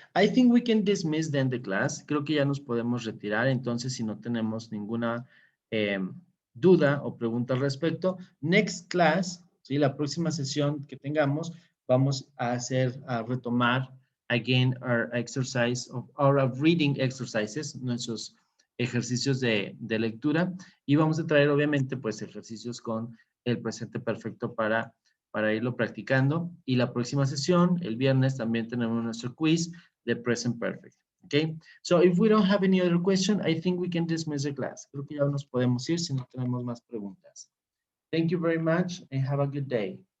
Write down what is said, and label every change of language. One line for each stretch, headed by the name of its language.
English: I think we can dismiss then the class.
Spanish: Creo que ya nos podemos retirar. Entonces, si no tenemos ninguna duda o pregunta al respecto,
English: next class,
Spanish: ¿sí? La próxima sesión que tengamos, vamos a retomar
English: again our exercise of our reading exercises,
Spanish: nuestros ejercicios de lectura, y vamos a traer obviamente pues ejercicios con el presente perfecto para irlo practicando. Y la próxima sesión, el viernes, también tenemos nuestro quiz de Present Perfect.
English: Okay? So if we don't have any other question, I think we can dismiss the class.
Spanish: Creo que ya nos podemos ir si no tenemos más preguntas.
English: Thank you very much and have a good day.